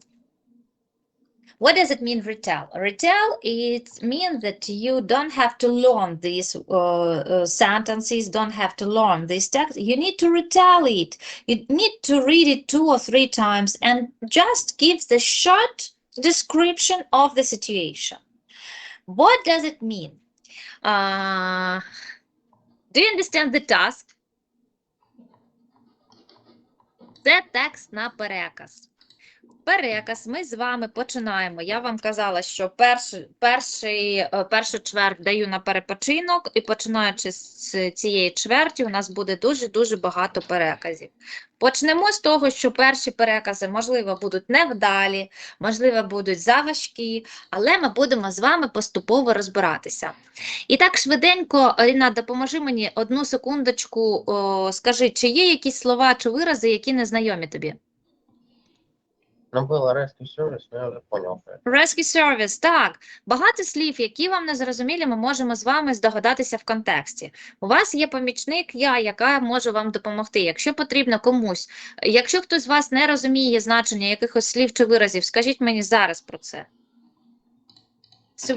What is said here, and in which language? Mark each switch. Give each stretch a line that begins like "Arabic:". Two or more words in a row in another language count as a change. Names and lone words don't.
English: What does it mean, retell? Retell, it means that you don't have to learn these sentences, don't have to learn this text. You need to retell it. You need to read it 2 or 3 times and just give the short description of the situation. What does it mean? Do you understand the task?
Ukrainian: Це текст на переказ. Переказ ми з вами починаємо. Я вам казала, що першу чверть даю на перепочинок, і починаючи з цієї чверті, у нас буде дуже-дуже багато переказів. Почнемо з того, що перші перекази, можливо, будуть невдалі, можливо, будуть заважкі, але ми будемо з вами поступово розбиратися. І так, швиденько, Ріна, допоможи мені 1 секундочку, скажи, чи є якісь слова чи вирази, які не знайомі тобі?
Russian: Ну, было
English: rescue service,
Russian: но я уже понял.
English: Rescue service,
Ukrainian: так. Багато слів, які вам не зрозумілі, ми можемо з вами здогадатися в контексті. У вас є помічник я, яка може вам допомогти. Якщо потрібно комусь, якщо хтось з вас не розуміє значення якихось слів чи виразів, скажіть мені зараз про це. Треба